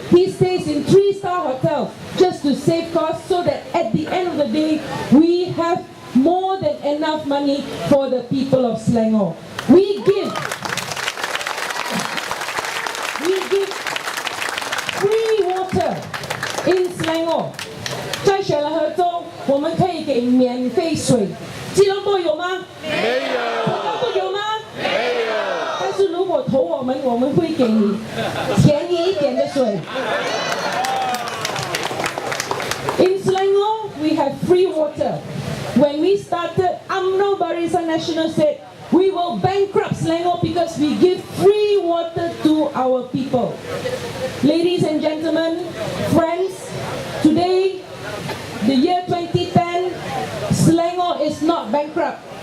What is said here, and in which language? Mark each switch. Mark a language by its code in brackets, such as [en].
[en] He stays in 3-star hotels just to save costs, so that at the end of the day, we have more than enough money for the people of Selangor. We give free water in Selangor. [zh] 在雪兰莪州，我们可以给免费水。吉隆坡有吗？没有。新加坡有吗？没有。但是如果投我们，我们会给你便宜一点的水。 [en] In Selangor, we have free water. When we started, UMNO Barisan Nasional said, we will bankrupt Selangor because we give free water to our people. Ladies and gentlemen, friends, today, the year 2010, Selangor is not bankrupt.